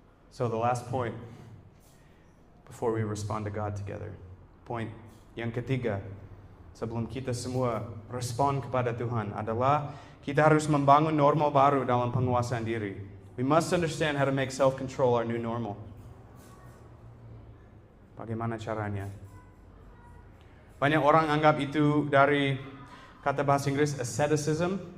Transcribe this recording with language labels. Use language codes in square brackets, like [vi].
[en] So the last point, before we respond to God together. [id] Point yang ketiga, sebelum kita semua respon kepada Tuhan adalah kita harus membangun normal baru dalam penguasaan diri. [en] We must understand how to make self-control our new normal. [id] Bagaimana caranya? Banyak orang anggap itu dari kata bahasa Inggris asceticism.